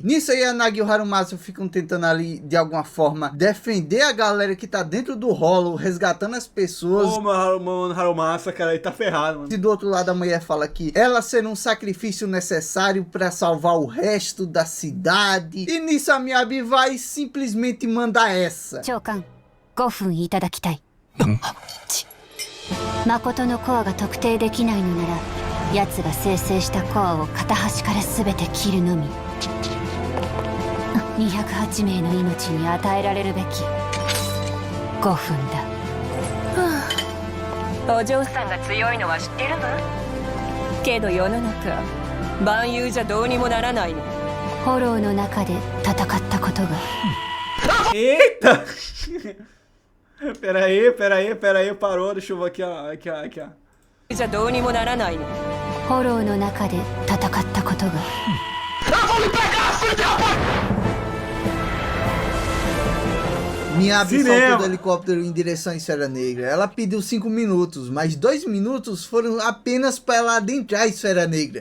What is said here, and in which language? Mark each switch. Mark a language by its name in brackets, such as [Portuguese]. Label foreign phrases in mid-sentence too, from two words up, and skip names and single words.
[Portuguese] Nisso aí a Nagi e o Harumasu ficam tentando ali de alguma forma defender a galera que tá dentro do rolo, resgatando as pessoas. Ô, mano, Harumasa, cara, ele tá ferrado, mano. E do outro lado a mulher fala que ela será um sacrifício necessário para salvar o resto da cidade. E nisso a Miyabi vai simplesmente mandar essa. [Japanese] 長官、5分いただきたい。誠のコアが特定できないのなら奴が生成したコアを片端から全て切るのみ。208名の命に与えられるべき5分だ。お嬢さんが強いのは知ってるわ。けど世の中万有じゃどうにもならないの。フォローの中で戦ったことが。 [Portuguese] Eita! Pera aí, parou, deixa eu ver aqui, ó. [Japanese] じゃどうにもならないの。フォローの中で戦ったことが。 [Portuguese] Miyabi saltou do helicóptero em direção à Esfera Negra. Ela pediu 5 minutos, mas 2 minutos foram apenas para ela adentrar a Esfera Negra.